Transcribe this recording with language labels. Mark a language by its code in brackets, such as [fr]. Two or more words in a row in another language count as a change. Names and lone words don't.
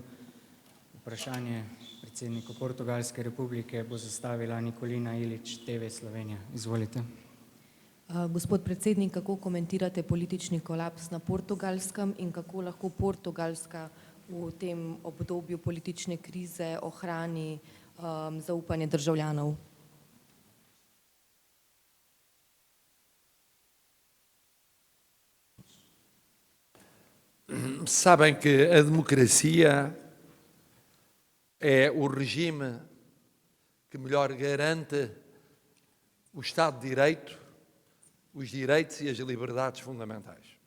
[sl] Vprašanje predsedniku Portugalske republike bo zastavila Nikolina Ilić, TV Slovenija. Izvolite. Gospod predsednik, kako komentirate politični kolaps na Portugalskem in kako lahko Portugalska v tem obdobju politične krize ohrani zaupanje državljanov? [pt] Sabem que a democracia é o regime que melhor garante o Estado de Direito, os direitos e as liberdades fundamentais.